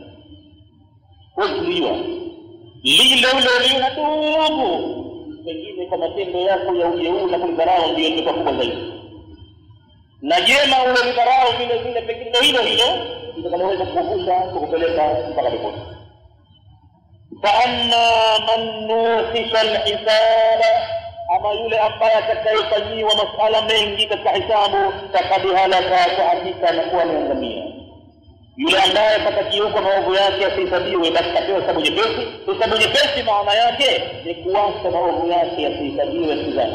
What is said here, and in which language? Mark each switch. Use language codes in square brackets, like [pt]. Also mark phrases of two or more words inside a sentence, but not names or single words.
[sw] Wajua lile unatubu, pengine kwa matendo yako ya ujeuri na kudharau ndio ndio kubwa zaidi. Na jema ule dharau vile pengine hilo litakaloweza kukuvusha kukupeleka mpaka peponi. [ar] فأما من نوقش الحساب, [sw] ama yule ambaye atakayefanyiwa masuala mengi katika hisabu, [ar] فقد هلك, [sw] kwa hakika anakuwa ameangamia. Yule ambaye atakiuka maovu yake asihesabiwe, basi apewe hesabu nyepesi. Hesabu nyepesi maana yake ni kuacha maovu yake asihesabiwe kizani.